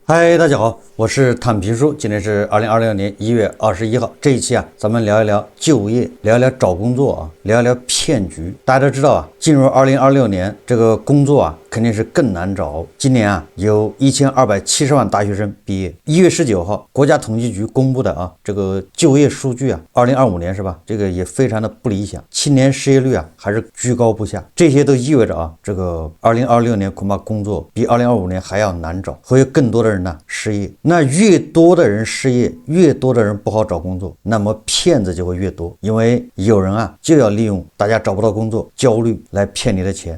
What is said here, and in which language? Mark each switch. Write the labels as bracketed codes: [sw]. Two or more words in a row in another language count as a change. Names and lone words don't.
[zh] 嗨，大家好，我是躺平叔，今天是2026年1月21號。這一期咱們聊一聊就業，聊一聊找工作聊一聊騙局。大家都知道進入2026年，這個工作肯定是更難找。今年有1270萬大學生畢業。1月19號，國家統計局公布的這個就業數據2025 年是吧？這個也非常的不理想，青年失業率還是居高不下。這些都意味着這個2026年恐怕工作比2025年還要難找，会有更多的人失業。那越多的人失業，越多的人不好找工作，那麼騙子就會越多，因為有人就要利用大家找不到工作焦慮來騙你的錢。